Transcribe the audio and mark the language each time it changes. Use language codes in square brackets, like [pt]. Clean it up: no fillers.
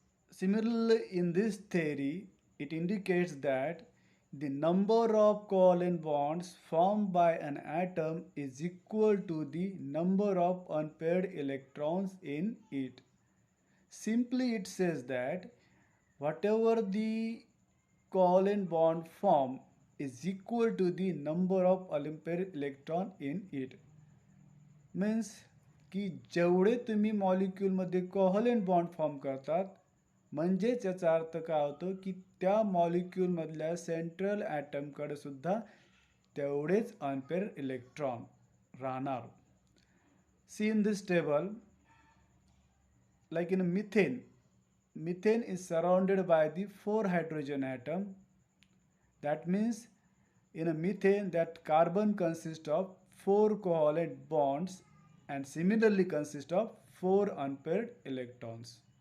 [en] Similarly, in this theory, it indicates that the number of covalent bonds formed by an atom is equal to the number of unpaired electrons in it. Simply it says that whatever the covalent bond form is equal to the number of unpaired electron in it. [mr] Means की जेवढे तुम्ही मॉलिक्यूलमध्ये covalent bond form करतात, म्हणजेच याचा अर्थ काय होतो की त्या मॉलिक्यूलमधल्या सेंट्रल ॲटमकडे सुद्धा तेवढेच अनपेअर इलेक्ट्रॉन राहणार. [en] See in this table, like in methane, methane is surrounded by the 4 hydrogen atom. That means in a methane that carbon consists of 4 covalent bonds and similarly consists of 4 unpaired electrons.